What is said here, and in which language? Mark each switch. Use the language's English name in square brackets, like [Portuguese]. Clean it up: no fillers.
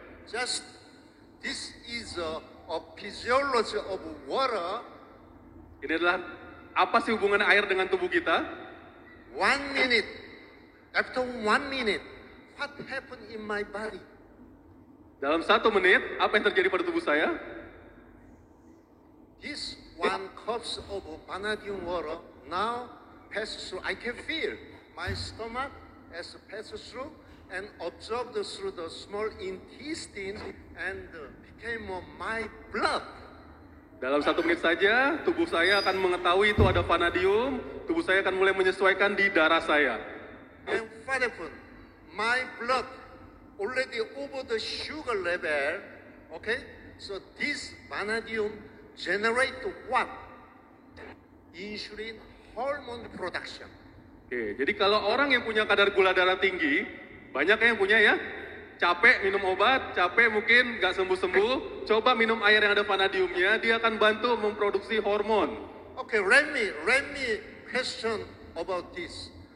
[English] Just this is a physiology of water. [Indonesian] Ini adalah apa sih hubungan air dengan tubuh kita? [English] 1 minute. After 1 minute, what happened in my body? [Indonesian] Dalam 1 menit, apa yang terjadi pada tubuh saya? [English] This 1 cups of vanadium water now passes through. I can feel my stomach as passes through and absorbed through the small intestine and became my blood. [Indonesian] Dalam 1 menit saja, tubuh saya akan mengetahui itu ada vanadium, tubuh saya akan mulai menyesuaikan di darah saya. [English] And what happened? My blood already over the sugar level. Okay, so this vanadium generate what? Insulin hormone production. [Indonesian] Oke, jadi kalau orang yang punya kadar gula darah tinggi, banyak yang punya ya, capek minum obat, capek mungkin nggak sembuh-sembuh, coba minum air yang ada vanadiumnya, dia akan bantu memproduksi hormon. [English] Okay, let me question about this.